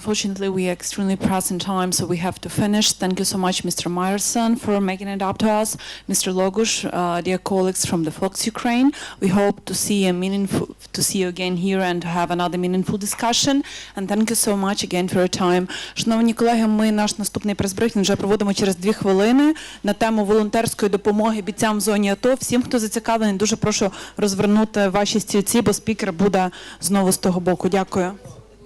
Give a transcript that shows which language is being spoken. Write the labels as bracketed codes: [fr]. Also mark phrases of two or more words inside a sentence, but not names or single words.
[en] Unfortunately, we are extremely pressed in time, so we have to finish. Thank you so much, Mr. Myerson, for making it up to us. Mr. Logush, dear colleagues from the Fox Ukraine, we hope to see you again here and to have another meaningful discussion. And thank you so much again for your time. [uk] Шановні колеги, ми наш наступний прес-брифінг вже проводимо через 2 хвилини на тему волонтерської допомоги бійцям в зоні АТО. Всім, хто зацікавлений, дуже прошу розвернути ваші стільці, бо спікер буде знову з того боку. Дякую.